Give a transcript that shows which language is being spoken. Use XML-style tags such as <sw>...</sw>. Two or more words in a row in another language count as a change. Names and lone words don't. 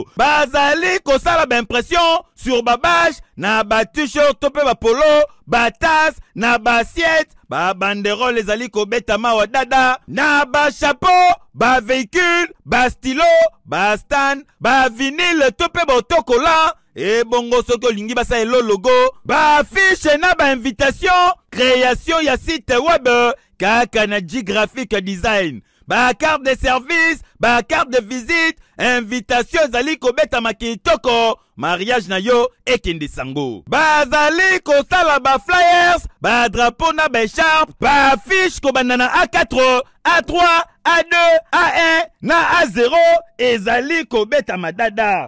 <ln>Bazali kosala ba</ln> <fr>impression sur</fr> <ln>ba badge na ba t-shirt to pe ba polo, ba tasse na ba assiette, ba banderole ezali kobetama wa dada, na ba chapeau, ba véhicule, ba stylo, ba stand, ba vinyle to pe ba autocollant, et bongo soki olingi basa elo logo, ba affiche na ba invitation, création ya</ln> <fr>site web,</fr> <ln>kaka na G-Graphic Design. Ba</ln> <fr>carte de service,</fr> <ln>ba</ln> <fr>carte de visite,</fr> <ln>invitation ezali kobeta makitoko, mariage na yo ekende sango. Ba zali kosala ba flyers, ba drapeau na ba écharpe, ba affiche kobanda A4, A3, A2, A1 na A0 ezali kobeta madada.</ln>